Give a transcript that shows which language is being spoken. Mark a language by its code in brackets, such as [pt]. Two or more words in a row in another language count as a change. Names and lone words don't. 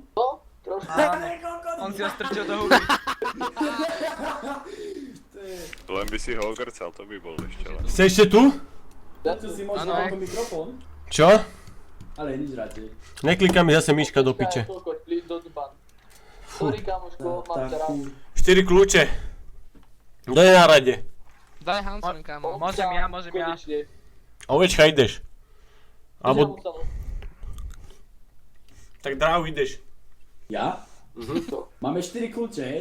[sk] No, trošku. On si ho strčil do huby. Len by si ho ogrcal, to by bol ešte len. Ste ešte tu? Ja tu si možno Áno. ako mikrofón? Čo? Ale nič radšej. Nekliká mi zase myška do piče. Kokot, [en] please don't ban. Sorry, [sk] kamoško, mám ťa rád. 4 kľúče. Kto je na rade? Daj Hansman, kámo. Môžem ja. Konečne. Ovečka ideš. Alebo... Musel. Tak dráv ideš. Ja? Máme 4 kľúče, hej?